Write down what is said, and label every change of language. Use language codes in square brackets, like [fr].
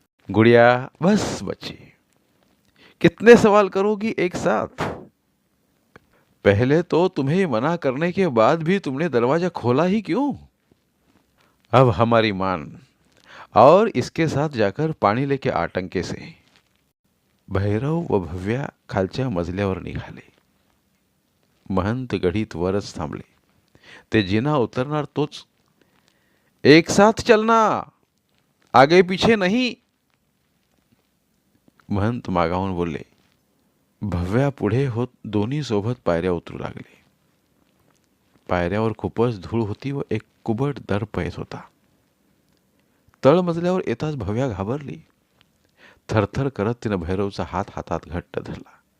[hi] गुड़िया, बस बच्ची, कितने सवाल करोगी एक साथ? पहले तो तुम्हें मना करने के बाद भी तुमने दरवाजा खोला ही क्यों? अब हमारी मान, और इसके साथ जाकर पाणी लेके आ टंके से. [mr] भैरव व भव्या खालच्या मजल्यावर निघाले. महंत गडीत वरच थांबले. ते जिना उतरणार तोच. [hi] एक साथ चलना, आगे पीछे नहीं. [mr] महंत मागाहून बोलले. भव्या पुढे होत दोन्ही सोबत पायऱ्या उतरू लागले. पायऱ्यावर खूपच धूळ होती व एक कुबट दर्प येत होता. तळमजल्यावर येताच भव्या घाबरली. थरथर करत तिनं भैरवचा हात हातात घट्ट धरला.